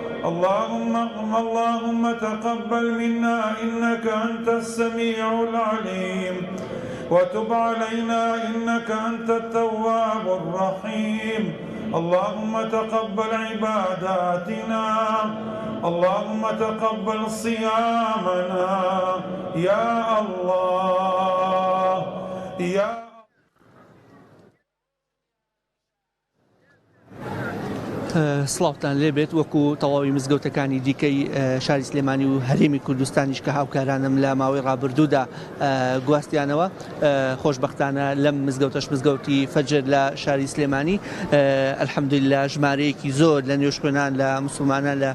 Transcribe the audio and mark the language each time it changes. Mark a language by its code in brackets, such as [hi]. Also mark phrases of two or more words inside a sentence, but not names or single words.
[ar] اللهم تقبل منا إنك أنت السميع العليم وتب علينا إنك أنت التواب الرحيم اللهم تقبل عباداتنا اللهم تقبل صيامنا يا الله يا [ckb] سڵاوتان لێبێت وەکو تەواوی مزگەوتەکانی دیکەی شاری سلێمانی و هەرێمی کوردستانیش کە هاوکارانم لە ماوەی ڕابردوودا گواستیانەوە خۆشبەختانە لەم مزگەوتەش مزگەوتی فەجر لە شاری سلێمانی ئەلحەمدولیلا ژمارەیەکی زۆر لە نوێژخوێنان لە موسڵمانان لە